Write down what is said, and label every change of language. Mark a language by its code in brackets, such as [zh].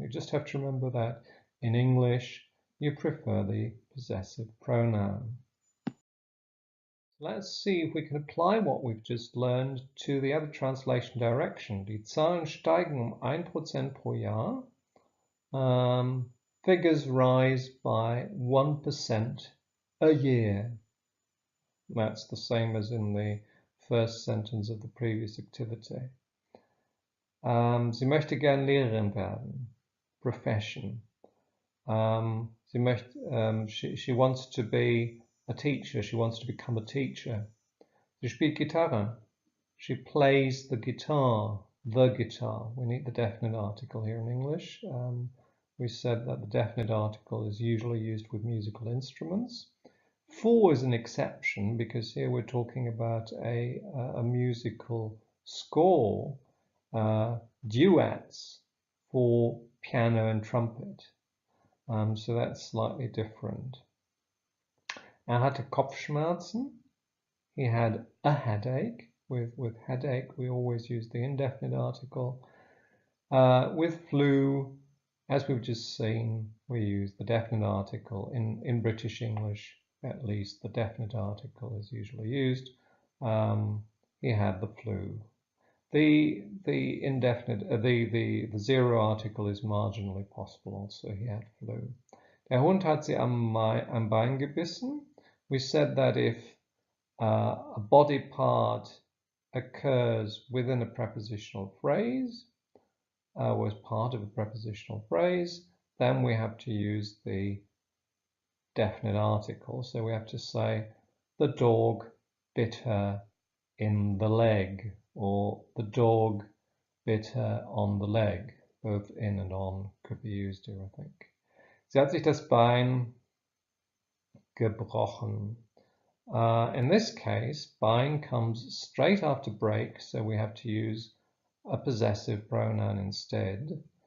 [en] You just have to remember that in English, you prefer the possessive pronoun. Let's see if we can apply what we've just learned to the other translation direction. [de] Die Zahlen steigen 1% pro Jahr. [en] Figures rise by 1% a year. That's the same as in the first sentence of the previous activity. [de] Sie möchte gern Lehrerin werden. [en] Profession. She wants to be a teacher. She wants to become a teacher. [de] Sie spielt Gitarre. [en] She plays the guitar. The guitar. We need the definite article here in English. We said that the definite article is usually used with musical instruments. For is an exception because here we're talking about a musical score, duets for piano and trumpet. So that's slightly different. [de] Er hatte Kopfschmerzen. [en] He had a headache. With headache, we always use the indefinite article. With flu, as we've just seen, we use the definite article. In British English, at least, the definite article is usually used. He had the flu. The indefinite, the zero article is marginally possible also. He had flu. [de] Der Hund hat sie am Bein gebissen. [en] We said that if a body part occurs within a prepositional phrase, was part of a prepositional phrase, then we have to use the definite article. So we have to say, the dog bit her in the leg, or the dog bit her on the leg. Both in and on could be used here, I think. [de] Sie hat sich das Bein gebrochen. [en] In this case, Bein comes straight after break, so we have to use a possessive pronoun instead.